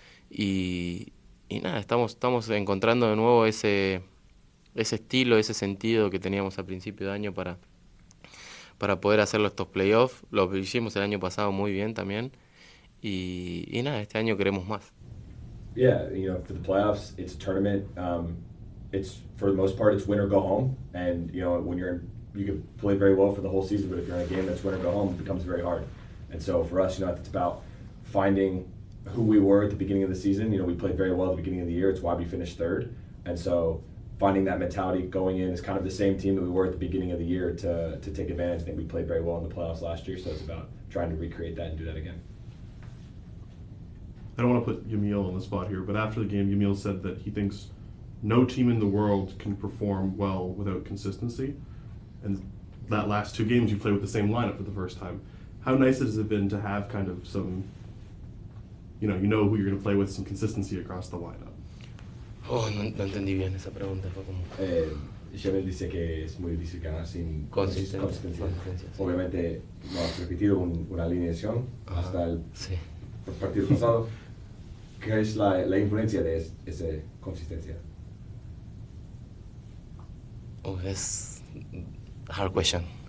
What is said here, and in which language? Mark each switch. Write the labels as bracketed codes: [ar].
[es] Y nada, estamos encontrando de nuevo ese estilo, ese sentido que teníamos a principio de año para poder hacerlo estos playoffs. Lo hicimos el año pasado muy bien también. Y nada, este año queremos más. [en] Yeah, for the playoffs, it's a tournament. It's, for the most part, it's win or go home. And when you can play very well for the whole season, but if you're in a game that's win or go home, it becomes very hard. And so for us, it's about finding who we were at the beginning of the season. We played very well at the beginning of the year. It's why we finished third. And so finding that mentality going in is kind of the same team that we were at the beginning of the year to take advantage. I think we played very well in the playoffs last year, so it's about trying to recreate that and do that again. I don't want to put Yamil on the spot here, but after the game, Yamil said that he thinks no team in the world can perform well without consistency. And that last two games, you played with the same lineup for the first time. How nice has it been to have kind of some, who you're going to play with, some consistency across the lineup? [es] Oh, no entendí bien esa pregunta. Fue como... Xavier dice que es muy difícil ganar sin consistencia. Sí. Obviamente no has repetido una alineación hasta el Sí. partido pasado. ¿Qué es la influencia de esa consistencia? [en] Oh, that's a hard question.